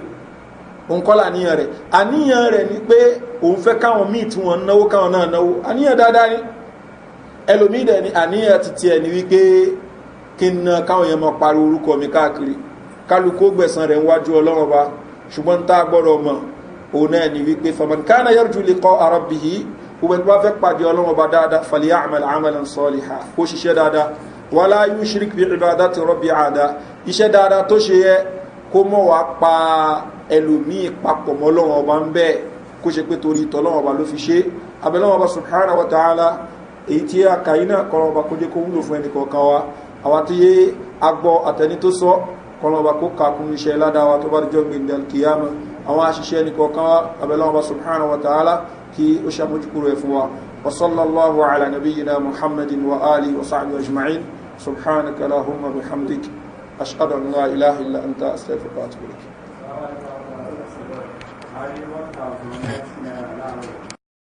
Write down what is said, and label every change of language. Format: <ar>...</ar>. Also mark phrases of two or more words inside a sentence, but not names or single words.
<yo>òun kọ́ làníyàn rẹ̀ àníyàn rẹ̀ ni pé òun fẹ́ káwọn míì tí wọ́n náwó káwọn náà náwó àníyàn dáadáa ni ẹlòmíì dẹ̀ ni àníyàn ti tiẹ̀ ni wípé kí n ná káwọn yẹn mọ pariwo orúkọ mi káàkiri kálukó gbẹ̀sán rẹ̀ ń wájú ọlọ́run ọba ṣùgbọ́n tá a gbọ́dọ̀ mọ̀ òun náà ni wípé</yo> <ar>فمن كان يرجو لقاء ربه</ar> <yo>gbogbo ẹni tó bá fẹ́ pàdé ọlọ́run ọba dáadáa</yo> <ar>فليعمل عملا صالحا</ar> <yo>kó ṣiṣẹ́ dáadáa</yo> <ar>ولا يشرك بعبادة ربه أحدا</ar> <yo>iṣẹ́ dáadáa tó ṣe yẹ kó mọ̀ wá pa ẹlòmíì papọ̀ mọ́ ọlọ́run ọba ń bẹ́ẹ̀ kó ṣe pé torí tọ́lọ́run ọba ló fi ṣe abẹ́lọ́run ọba</yo> <ar>سبحانه وتعالى</ar> <yo>èyí tí a kàyí náà kọ́lọ́run ọba kó jẹ́ kó wúlò fún ẹnì kọ̀ọ̀kan wa àwọn tí yé agbọ́ àtẹni tó sọ kọ́lọ́run ọba kó kàkún iṣẹ́ ládàá tó bá jọ gbìndẹ̀ kìyàmù àwọn aṣiṣẹ́ ẹnì kọ̀ọ̀kan wa abẹ́lọ́run ọba</yo> <ar>سبحانه وتعالى</ar> <yo>kí ó ṣàmójúkúrò ẹ̀ fún wa</yo> <ar>وصلى الله على نبينا محمد وآله وصحبه أجمعين سبحانك اللهم بحمدك أشهد أن لا إله إلا أنت أستغفرك وأتوب إليك</ar>